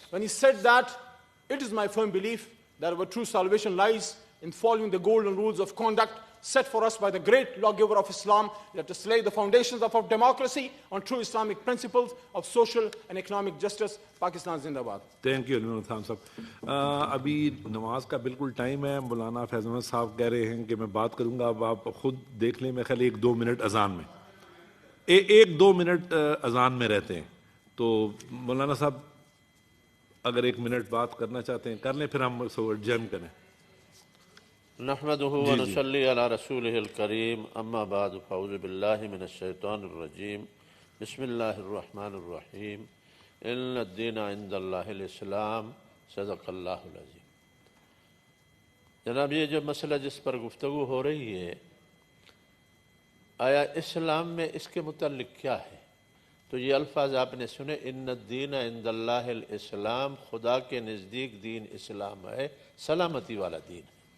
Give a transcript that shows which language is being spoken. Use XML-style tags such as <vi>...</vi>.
<en>When he said that, it is my firm belief that our true salvation lies in following the golden rules of conduct set for us by the great lawgiver of Islam, that to slay the foundations of our democracy on true Islamic principles of social and economic justice.</en> <ur>Pakistan Zindabad.</ur> <en>thank you</en> <ur>Ali Khan صاحب. ابھی نماز کا بالکل time ہے. مولانا فیض احمد صاحب کہہ رہے ہیں کہ میں بات کروں گا, اب آپ خود دیکھ لیں. میں خیال 1-2 منٹ اذان میں 1-2 منٹ اذان میں رہتے ہیں, تو مولانا صاحب اگر 1 منٹ بات کرنا چاہتے ہیں کر لیں, پھر ہم جم کریں.</ur> <ar>نحمده ونصلي على رسوله الكريم اما بعد فاعوذ بالله من الشيطان الرجيم بسم الله الرحمن الرحيم ان الدين عند الله الاسلام صدق الله العظيم.</ar> <ur>جناب, یہ جو مسئلہ جس پر گفتگو ہو رہی ہے, آیا اسلام میں اس کے متعلق کیا ہے؟ تو یہ الفاظ آپ نے سنے,</ur> <ar>ان الدین عند اللہ الاسلام,</ar> <ur>خدا کے نزدیک دین اسلام ہے, سلامتی والا دین ہے.</ur>